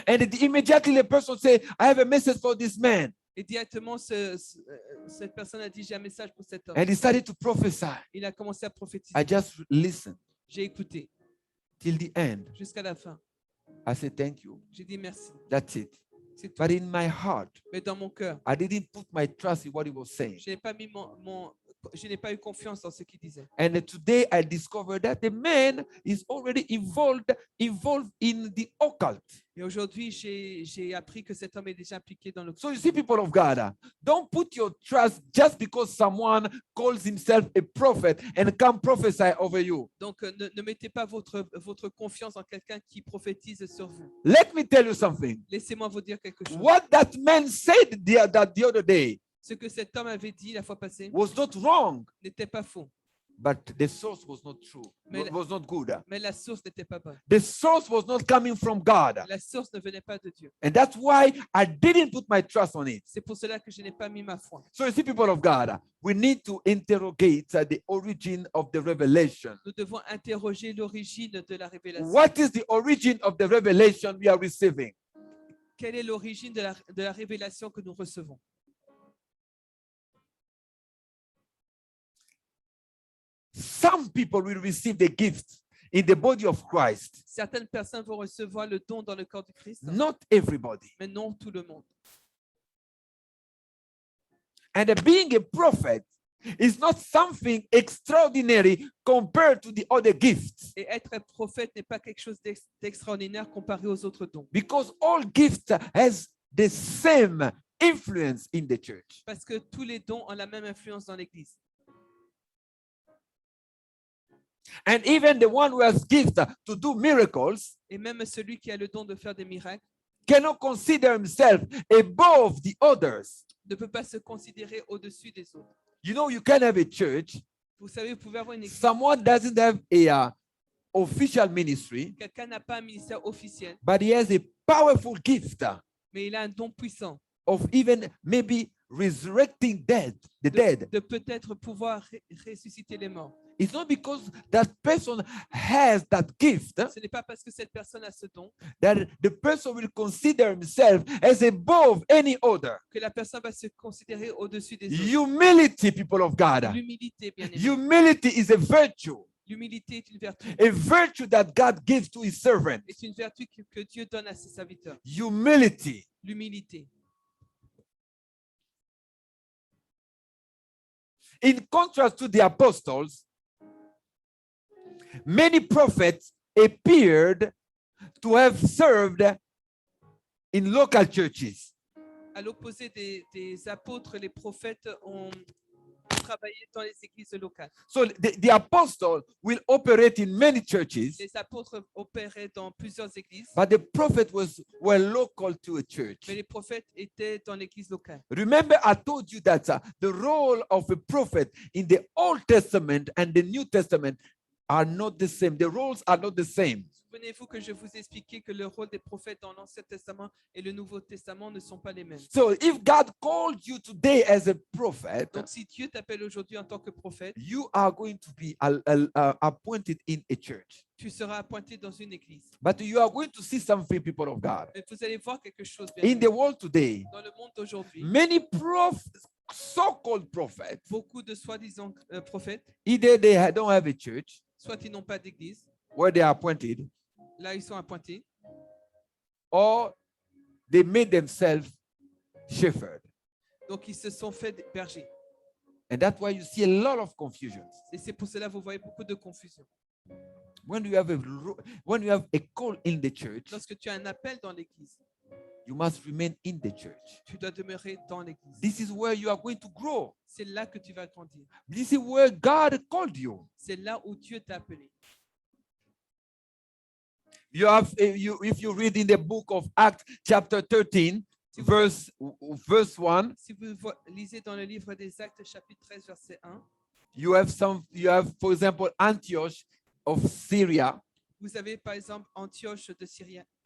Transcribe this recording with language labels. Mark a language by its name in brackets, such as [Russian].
[English] And immediately the person said, I have a message for this man. [French] Et directement, cette personne a dit, j'ai un message pour cet homme. [English] And he started to prophesy. [French] Il a commencé à prophétiser. [English] I just listened [French] J'ai écouté [English] till the end. [French] jusqu'à la fin. [English] I said, thank you. [French] J'ai dit merci. [English] That's it. [French] C'est tout. [English] But in my heart, [French] Mais dans mon cœur, [English] I didn't put my trust in what he was saying. [French] je n'ai pas mis je n'ai pas eu confiance dans ce qu'il disait. [English] And today I discovered that the man is already involved in the occult. [French] Et aujourd'hui, j'ai appris que cet homme est déjà impliqué dans le. [English] So you see, people of God, don't put your trust just because someone calls himself a prophet and can prophesy over you. [French] Donc, ne mettez pas votre confiance en quelqu'un qui prophétise sur vous. [English] Let me tell you something. [French] Laissez-moi vous dire quelque chose. [English] What that man said the other day [French] Ce que cet homme avait dit la fois passée [English] was not wrong, [French] n'était pas faux, [English] but the source was not true. [French] Mais- [English] Was not good. [French] mais la source n'était pas bonne. [English] The source was not coming from God. [French] La source ne venait pas de Dieu. [English] And that's why I didn't put my trust on it. [French] C'est pour cela que je n'ai pas mis ma foi. [English] So you see, people of God, we need to interrogate the origin of the revelation. [French] Nous devons interroger l'origine de la révélation. [English] What is the origin of the revelation we are receiving? [French] Quelle est l'origine de la révélation que nous recevons? [English] Some people will receive the gift in the body of Christ. [French] Certaines personnes vont recevoir le don dans le corps du Christ, [English] Not everybody. [French] mais non tout le monde. [English] And being a prophet is not something extraordinary compared to the other gifts, [French] Et être un prophète n'est pas quelque chose d'extraordinaire comparé aux autres dons. [English] because all gifts has the same influence in the church. [French] Parce que tous les dons ont la même influence dans l'Église. [English] And even the one who has gifts to do miracles [French] Et même celui qui a le don de faire des miracles [English] cannot consider himself above the others. [French] ne peut pas se considérer au-dessus des autres. [English] You know, you can have a church. [French] Vous savez, vous pouvez avoir une église. [English] Someone doesn't have a official ministry, [French] Quelqu'un n'a pas un ministère officiel, [English] but he has a powerful gift [French] mais il a un don puissant [English] of even maybe resurrecting the dead. [French] de peut-être pouvoir ressusciter les morts. [English] It's not because that person has that gift [French] Ce n'est pas parce que cette personne a ce don [English] that the person will consider himself as above any other. [French] que la personne va se considérer au-dessus des autres. [English] Humility, people of God. [French] L'humilité, bien évidemment. [English] Humility is a virtue. [French] L'humilité est une vertu. [English] A virtue that God gives to his servant. [French] C'est une vertu que Dieu donne à ses serviteurs. [English] Humility. [French] L'humilité. [English] In contrast to the apostles, many prophets appeared to have served in local churches. [French] À l'opposé des apôtres, les prophètes ont travaillé dans les églises locales. [English] So the apostle will operate in many churches, [French] Les apôtres opéraient dans plusieurs églises, [English] but the prophet were local to a church. [French] mais les prophètes étaient dans l'église locale. [English] Remember, I told you that the role of a prophet in the Old Testament and the New Testament are not the same. The roles are not the same. [French] Souvenez-vous que je vous ai expliqué que le rôle des prophètes dans l'Ancien Testament et le Nouveau Testament ne sont pas les mêmes. [English] So if God called you today as a prophet, [French] Donc, si Dieu t'appelle aujourd'hui en tant que prophète, [English] you are going to be appointed in a church. [French] tu seras appointé dans une église. [English] But you are going to see something, people of God. [French] Et vous allez voir quelque chose bien [English] In [French] aimé. [English] the world today, [French] Dans le monde d'aujourd'hui. [English] many so-called prophets, [French] Beaucoup de soi-disant prophètes, [English] either they don't have a church [French] soit ils n'ont pas d'église, [English] where they are appointed, [French] là ils sont appointés, [English] or they made themselves shepherds. [French] donc ils se sont fait bergers. [English] And that's why you see a lot of confusions. [French] Et c'est pour cela que vous voyez beaucoup de confusion. [English] When you have a call in the church, [French] Lorsque tu as un appel dans l'église, [English] you must remain in the church. [French] tu dois demeurer dans l'église. [English] This is where you are going to grow. [French] C'est là que tu vas grandir. [English] This is where God called you. [French] C'est là où Dieu t'a appelé. [English] You have, if you read in the book of Acts, chapter 13, [French] Si vous, [English] verse 1, [French] si vous lisez dans le livre des Actes, chapitre 13, verset 1, [English] you have, for example, Antioch of Syria [French] vous avez par exemple Antioche de Syrie